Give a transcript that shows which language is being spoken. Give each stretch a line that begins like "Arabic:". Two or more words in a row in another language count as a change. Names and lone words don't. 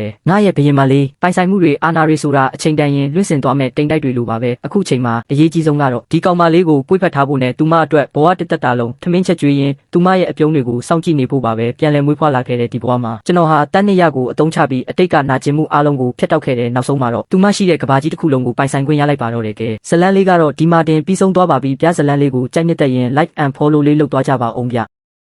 Burmese: ငါရဲ့ဘရင်မလေးပိုင်ဆိုင်မှုတွေအာနာရီဆိုတာအချိန်တန်ရင်လွင့်စင်သွားမဲ့တိမ်တိုက်တွေလိုပါပဲအခုချိန်မှာအရေးကြီးဆုံးကတော့ဒီကောင်မလေးကိုပွေ့ဖက်ထားဖို့နဲ့သူမအတွက်ဘဝတစ်သက်တာလုံးထမင်းချက်ကျွေးရင်သူမရဲ့အပြုံးတွေကိုစောင့်ကြည့်နေဖို့ပါပဲပြန်လည်မွေးဖွားလာခဲ့တဲ့ဒီဘဝမှာကျွန်တော်ဟာတန်းနှစ်ရကိုအသုံးချပြီးအတိတ်ကနာကျင်မှုအလုံးကိုဖျက်တောက်ခဲ့တဲ့နောက်ဆုံးမှာတော့သူမရှိတဲ့ကဘာကြီးတစ်ခုလုံးကိုပိုင်ဆိုင်ခွင့်ရလိုက်ပါတော့တယ်ကဲဇလန်းလေးကတော့ဒီမှာတင်ပြီးဆုံးသွားပါပြီပြဇလန်းလေးကိုကြိုက်နှစ်သက်ရင်
English: like and follow
Burmese: လေးလုပ်သွားကြပါအောင်ဗျ